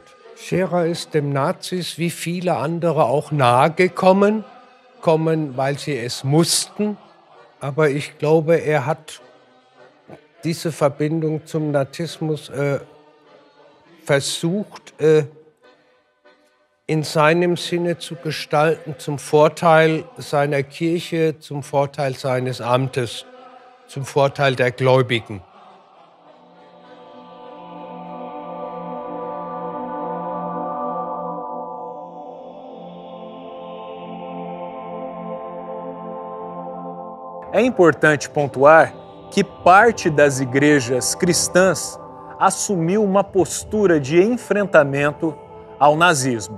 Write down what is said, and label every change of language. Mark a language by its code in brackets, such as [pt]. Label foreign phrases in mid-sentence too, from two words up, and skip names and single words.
[de] Scherer ist dem Nazis wie viele andere auch nahe gekommen, weil sie es mussten, aber ich glaube, er hat diese Verbindung zum Nazismus versucht, in seinem Sinne zu gestalten, zum Vorteil seiner Kirche, zum Vorteil seines Amtes, zum Vorteil der Gläubigen. [pt] É importante pontuar que parte das igrejas cristãs assumiu uma postura de enfrentamento ao nazismo.